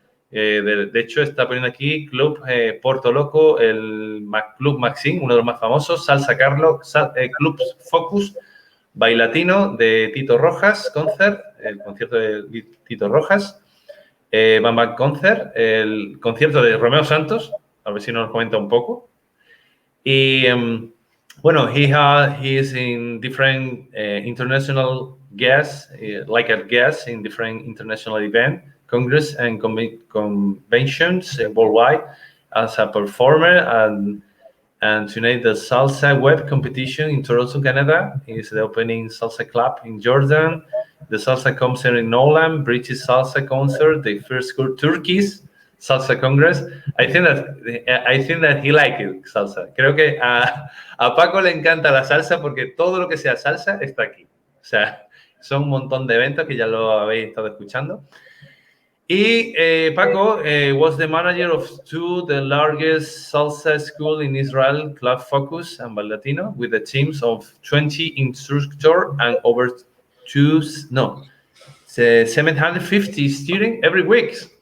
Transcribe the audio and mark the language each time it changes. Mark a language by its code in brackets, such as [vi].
[es] De hecho, está poniendo aquí Club Porto Loco, el Club Maxim, uno de los más famosos, Salsa Carlo, Club Focus, Bailatino de Tito Rojas, concert, el concierto de Tito Rojas, Bam Concert, el concierto de Romeo Santos, a ver si nos comenta un poco. Y bueno, [en] he is in different international guests, like a guest in different international events, congress and conventions worldwide as a performer, and tonight the Salsa Web competition in Toronto, Canada is the opening Salsa Club in Jordan, the Salsa concert in Nolan, British Salsa concert, the first Turkish Salsa Congress. I think that he liked it, salsa. [es] Creo que a Paco le encanta la salsa porque todo lo que sea salsa está aquí. O sea, son un montón de eventos que ya lo habéis estado escuchando. [en] Y Paco was the manager of the largest salsa school in Israel, Club Focus and Latino, with the teams of 20 instructors and over 750 students every week.